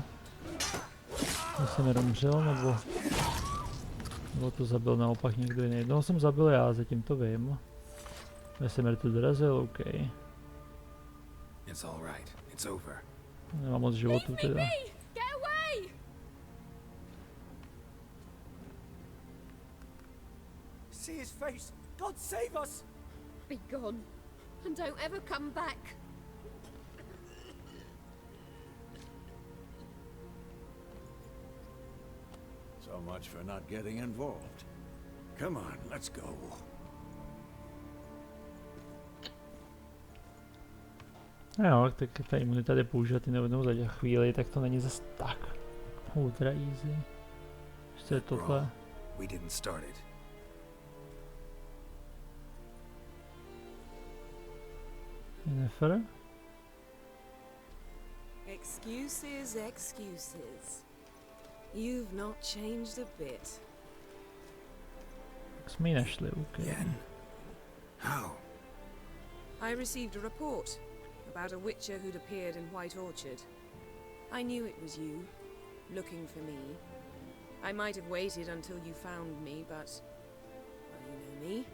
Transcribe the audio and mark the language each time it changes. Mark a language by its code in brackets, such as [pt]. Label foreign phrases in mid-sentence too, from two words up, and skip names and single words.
[cs] Jsem neromřel, nebo to zabil naopak někdo jiný. Jednoho jsem zabil já, zatím to vím. Vesemir to dorazil, OK. [en] It's all right. It's over. [cs] Nemám moc životů teda. [en] Get away! See his face! God save us! Be gone. And don't ever come back. So much for not getting involved. Come on, let's go. [cs] Jo, tak ta imunita jde používat i nejednou za chvíli, tak to není zas tak [en] ultra easy. [cs] Ještě je tohle. [en] We didn't start it. Yennefer? Excuses, excuses. You've not changed a bit. [cs] Tak jsme ji našli, OK. [en] Yen? How? I received a report about a witcher who'd appeared in White Orchard. I knew it was you, looking for me. I might have waited until you found me, but... well, you know me.